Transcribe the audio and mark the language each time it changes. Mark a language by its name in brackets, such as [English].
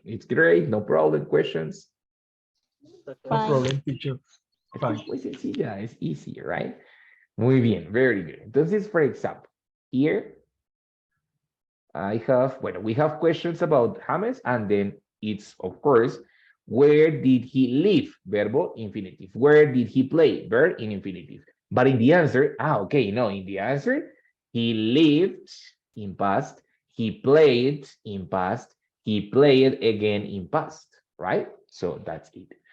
[English] It's great, no problem, questions. No Fine. problem, teacher. [Spanish] Es [English] Fine. [Spanish] muy sencilla, es easy, right? Muy bien, [English] very good. Entonces, for example, here I have, bueno, we have questions about James, and then it's, of course, where did he live? Verbo infinitive. Where did he play? Verb in infinitive. But in the answer, okay, no, in the answer, he lived in past, he played in past, he played again in past, right? So that's it.